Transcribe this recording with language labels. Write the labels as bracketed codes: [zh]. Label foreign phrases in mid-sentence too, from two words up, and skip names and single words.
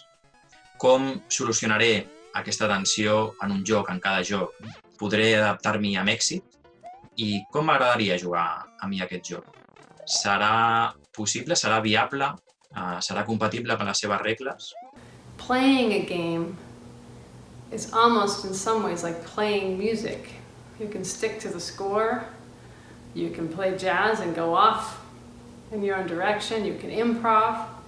[ca] Com solucionaré aquesta tensió en un joc, en cada joc? Podré adaptar-m'hi amb èxit? I com m'agradaria jugar a mi aquest joc? Serà possible? Serà viable? Serà compatible amb les seves regles? [en] Playing a game is almost in some ways like playing music. You can stick to the score You can play jazz and go off in your own direction. You can improv.